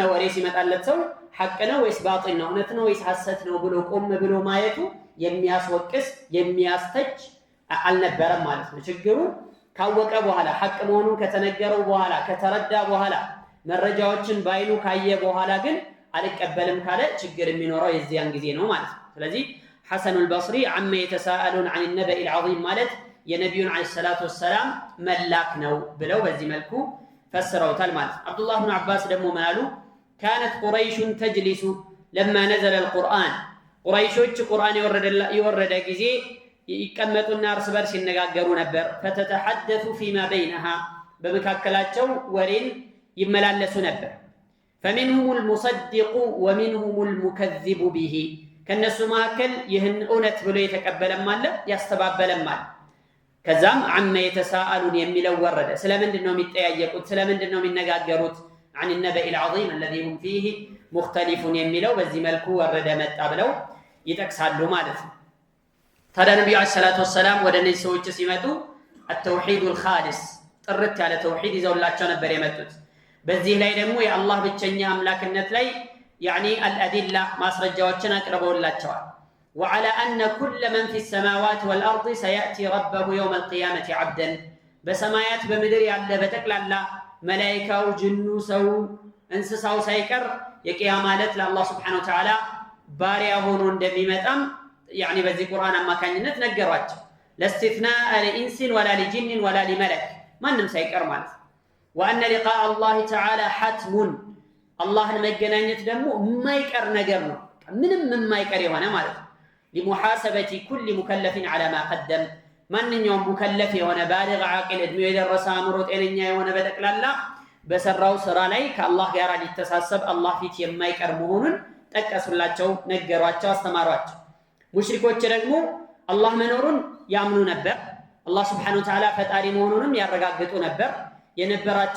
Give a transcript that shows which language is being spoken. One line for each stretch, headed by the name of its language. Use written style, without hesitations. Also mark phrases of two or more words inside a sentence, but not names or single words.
Amharic: ወሬ ሲመጣለት ሰው ሐቅ ነው ወይስ ባጢል ነው እውነት ነው ወይስ ሐሰት ነው ብሎ ቆም ብሎ ማየቱ የሚያስወቅስ የሚያስተች አልነበረም ማለት ነው። ችግሩ ካወቀ በኋላ ሐቅ መሆኑን ከተነገረው በኋላ ከተረዳ በኋላ መረጃዎችን ባይኑ ካየ በኋላ ግን አልቀበልም ካለ ችግር የሚኖረው የዚያን ጊዜ ነው ማለት ነው። ስለዚህ ሐሰኑ አልበስሪ
Arabic: عما يتساءلون عن النبأ العظيم
Amharic: ማለት የነብዩን
Arabic: عليه الصلاة والسلام
Amharic: መላክ ነው ብለው በዚህ መልኩ ፈስረውታል ማለት ነው። አብዱላህ ኢብኑ አባስ ደግሞ ማሉ
Arabic: كانت قريش تجلس لما نزل القرآن
Amharic: ቁረይሾች ቁርአን የወረደ ጊዜ ይቀመጡና እርስ በርስ ይነጋገሩ ነበር።
Arabic: فتتحدث فيما بينها
Amharic: በመካከላቸው ወሬን ይመላለሱ ነበር።
Arabic: فمنهم المصدق ومنهم المكذب به
Amharic: ከነሱ መካከል ይህን እውነት ብሎ የተቀበለም አለ ያስተባበለም አለ። ከዛም
Arabic: عما يتساءلون
Amharic: የሚለው ወረደ። ስለምንድን ነው የሚጠያየቁት ስለምንድን ነው የሚነጋገሩት
Arabic: عن النبأ العظيم الذي هم فيه مختلفون
Amharic: የሚለው በዚህ መልኩ ወረደ መጣ ብለው ይጠቅሳሉ ማለት ነው። ታዲያ ነብዩ
Arabic: عليه الصلاة والسلام
Amharic: ወደ እነዚህ ሰዎች ሲመጡ
Arabic: التوحيد الخالص
Amharic: ጥርት ያለ ተውሂድ ይዘውላቸው ነበር የመጡት። በዚህ ላይ ደግሞ የአላህ ብቸኛ አምላክነት ላይ
Arabic: يعني الأدلة
Amharic: ማስረጃዎችን አቅርበውላቸዋል።
Arabic: وعلى أن كل من في السماوات والأرض سيأتي ربه يوم القيامة عبدا
Amharic: በሰማያት በምድር ያለ በተክላላ መላእክቱ ጅኑ ሰው እንስሳው ሳይቀር የቂያማ ዕለት ለአላህ
Arabic: سبحانه وتعالى
Amharic: ባሪያ ሆኖ እንደሚመጣም يعني በዚህ ቁርአን አማካኝነት ነገሯቸው።
Arabic: لاستثناء لإنس ولا لجن ولا لملك
Amharic: ማንም ሳይቀር ማለት ነው።
Arabic: وأن لقاء الله تعالى حتم
Amharic: አላህን መገናኘት ደግሞ የማይቀር ነገር ነው ምንም የማይቀር የሆነ ማለት ነው።
Arabic: لمحاسبة كل مكلف على ما قدم
Amharic: ማንኛውም ሙከለፍ የሆነ
Arabic: بالغ عاقل
Amharic: እድሜ የደረሰ አእምሮ ጤነኛ የሆነ በጠቅላላ በሰራው ስራ ላይ ከአላህ ጋር ሊተሳሰብ አላህ ፊት የማይቀር መሆኑን ጠቀሱላቸው ነገሯቸው አስተማሯቸው። ሙሽሪኮች ደግሞ አላህ መኖሩን ያምኑ ነበር አላህ
Arabic: سبحانه وتعالى
Amharic: ፈጣሪ መሆኑንም ያረጋግጡ ነበር። የነበራቸው